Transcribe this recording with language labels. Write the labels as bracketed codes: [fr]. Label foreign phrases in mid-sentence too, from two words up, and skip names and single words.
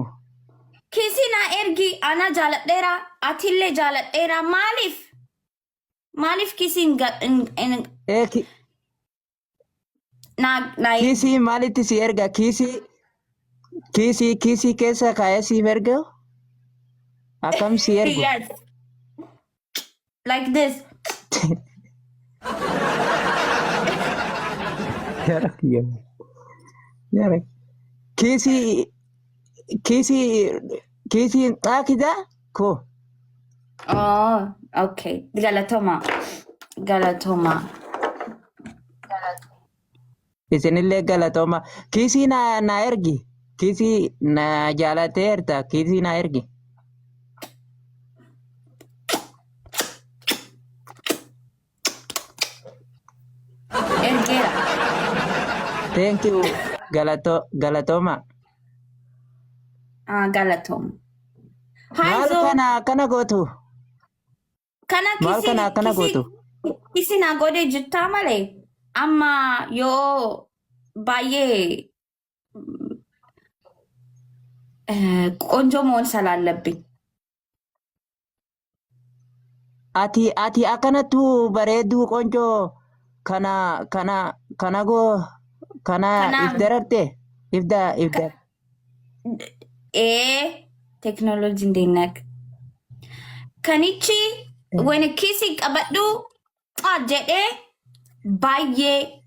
[om] Kisi na ergi. Ana jaaladheera. Atillee jaaladheera. Maaliif kisi Kisi maalitti si erga? Kisi keessa kaayee siif erga? Akkam si ergu? [en] Yes. Like this. [om] Kisi akida ko? [en] Oh, okay. Galatoma. [om] Isinillee galatooma. Kisi na ergi. Kisi na jaalateerta. Kisi na ergi. Ergeera. [en] Thank you. [om] Galatooma. Galatoma. Maal kana gootu? Maal kana gootu? Kisi na godhee jirtaa malee amma yoo baay'ee [am] ቆንጆ መሆን ስላለብኝ [om] ati akkanattu bareedduu qoncoo kana goo kana if Kanaaf dararte if dar teknooloojiin deemnak. Kanichi wani kiisii qabadhu jedhee baay'ee